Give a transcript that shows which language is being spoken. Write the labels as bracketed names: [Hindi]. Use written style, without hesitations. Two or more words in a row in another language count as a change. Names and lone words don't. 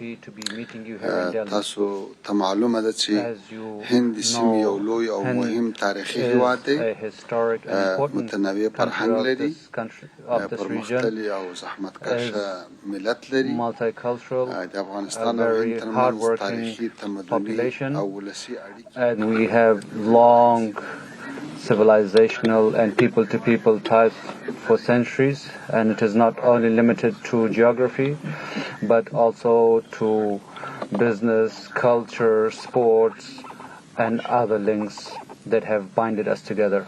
[Pashto] تاسو ته معلومه ده چې هند د سیمې یو لوی او مهم تاریخي هېواد دی. متنوع فرهنګ لري، پرمختللي او زحمتکشه ملت لري. د افغانستان او هند ترمنځ تاریخي، تمدني او ولسي اړیکې [English] civilizational and people-to-people ties for centuries, and it is not only limited to geography but also to business, culture, sports and other links that have binded us together.